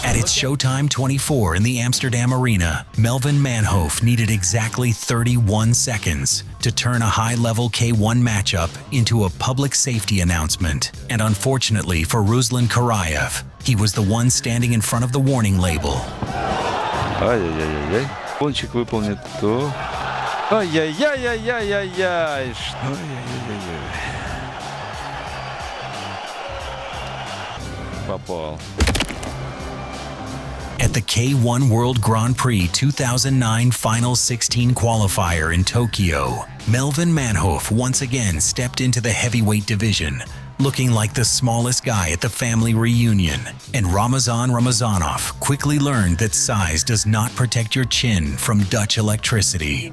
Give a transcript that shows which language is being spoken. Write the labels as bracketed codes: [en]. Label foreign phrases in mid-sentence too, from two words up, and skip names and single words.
[en] At its Showtime 24 in the Amsterdam Arena, Melvin Manhoef needed exactly 31 seconds to turn a high-level K1 matchup into a public safety announcement. And unfortunately for Ruslan Karayev, he was the one standing in front of the warning label. [ru] Ай-яй-яй-яй. Пончик выполнит то. Ай-яй-яй-яй-яй-яй. Ай-яй-яй-яй. Попал. [en] At the K1 World Grand Prix 2009 Final 16 qualifier in Tokyo, Melvin Manhoef once again stepped into the heavyweight division, looking like the smallest guy at the family reunion. And Ramazan Ramazanov quickly learned that size does not protect your chin from Dutch electricity.